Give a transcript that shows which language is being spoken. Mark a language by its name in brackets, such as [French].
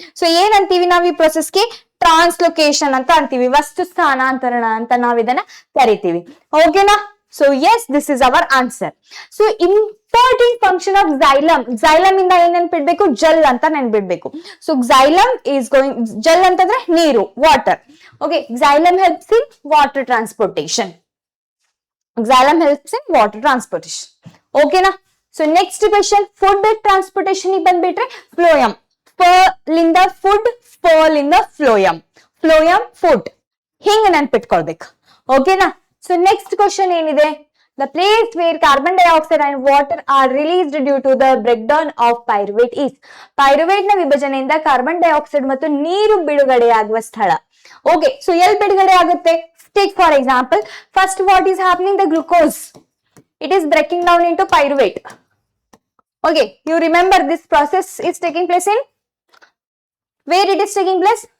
[Kannada] So ಏನಂತೀವಿ ನಾವು ಈ ಪ್ರೊಸೆಸ್ಗೆ? ಟ್ರಾನ್ಸ್ಲೊಕೇಶನ್ ಅಂತ ಅಂತೀವಿ, ವಸ್ತು ಸ್ಥಾನಾಂತರಣ ಅಂತ ನಾವ್ ಇದನ್ನ ಕರಿತೀವಿ. ಓಕೆನಾ? [English] So yes, this is our answer. So important function of xylem. [Kannada] xylem ಇಂದ ಏನ್ ನೆನ್ಪಿಡ್ಬೇಕು? ಜಲ್ ಅಂತ ನೆನ್ಪಿಡ್ಬೇಕು. [English] so xylem is going, [Kannada] Jal ಅಂತಂದ್ರೆ ನೀರು, water. [English] Okay, xylem helps in water transportation. xylem helps in water transportation. [Kannada] ಓಕೆನಾ? So next question, food transportation ಬಂದ್ಬಿಟ್ರೆ phloem. ಲಿಂದ food, ಲಿಂದ phloem. Phloem food, ಹಿಂಗ ನೆನ್ಪಿಟ್ಕೊಳ್ಬೇಕು. ಓಕೆನಾ? ಸೊ ನೆಕ್ಸ್ಟ್ ಕ್ವೆಶ್ಚನ್ ಏನಿದೆ? [English] The place where carbon dioxide and water are released due to the breakdown of pyruvate is. [Kannada] Pyruvate ನ ವಿಭಜನೆಯಿಂದ carbon dioxide ಮತ್ತು ನೀರು ಬಿಡುಗಡೆಯಾಗುವ ಸ್ಥಳ. ಓಕೆ, ಸೊ ಎಲ್ಲಿ ಬಿಡುಗಡೆ ಆಗುತ್ತೆ? [English] Take for example, first what is happening? The glucose, it is breaking down into pyruvate. Okay, you remember this process is taking place in where it is taking place?